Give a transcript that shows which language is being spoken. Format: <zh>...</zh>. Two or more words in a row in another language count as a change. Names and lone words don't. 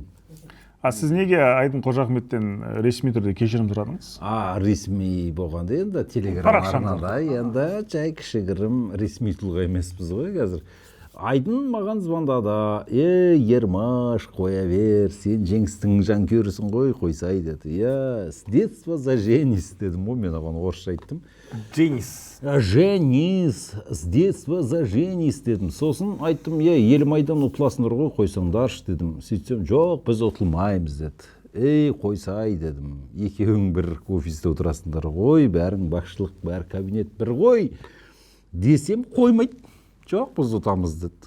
<kk>Сіз неге Айдын Қожахметтен ресми түрде кешірім сұрадыңыз? Ресми болғанда енді телеграм арнада енді жай кішігірім ресми тұлға емеспіз ғой қазір. Айдын маған звондады. Ермаш, қоя бер, сен жеңістің жанкүйерісің ғой, қойсай деді.</kk> <ru>Я с детства за Женис</ru> <kk>дедім ғой, мен оған орысша айттым. Женис,</kk> <ru>с детства за Женис дедім.</ru> <kk>Сосын айттым, Елімайдан ұтыласыңдар ғой, қойсаңдаршы дедім. Сөйтсем, жоқ, біз ұтылмаймыз деді. Қойсай дедім. Екеуің бір офисте отырасыңдар ғой, бәрің бақшылық, бәр кабинет бір ғой. Десем, қоймайды. Жоқ, біз ұтамыз деді.</kk>